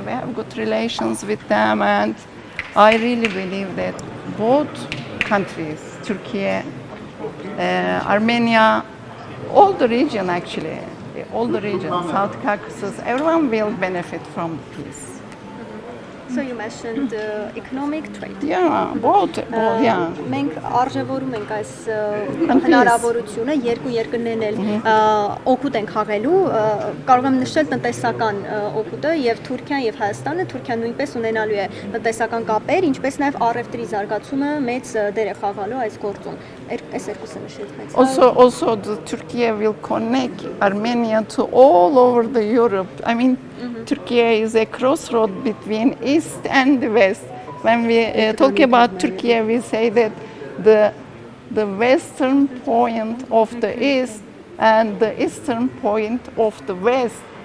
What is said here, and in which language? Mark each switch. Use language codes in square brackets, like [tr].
[en] We have good relations with them, and I really believe that both countries, Turkey, Armenia, all the region actually, all the region, South Caucasus, everyone will benefit from peace. So you mentioned economic trade. Yeah, both, yeah. [hy] Մենք արժևորում ենք այս հնարավորությունը երկու երկրներն էլ օգուտ են խաղալու, կարող եմ նշել տնտեսական օգուտը եւ Թուրքիան եւ Հայաստանը, Թուրքիան նույնպես ունենալու է տնտեսական կապեր, ինչպես նաեւ առևտրի զարգացումը մեծ դեր է խաղալու այս գործում։ Այս երկուսը նշեց մեծ։ [en] Also the Turkey will connect Armenia to all over the Europe. I mean, Turkey is a crossroad between East and the West. When we talk about Turkey, we say that the western point of the East and the eastern point of the West.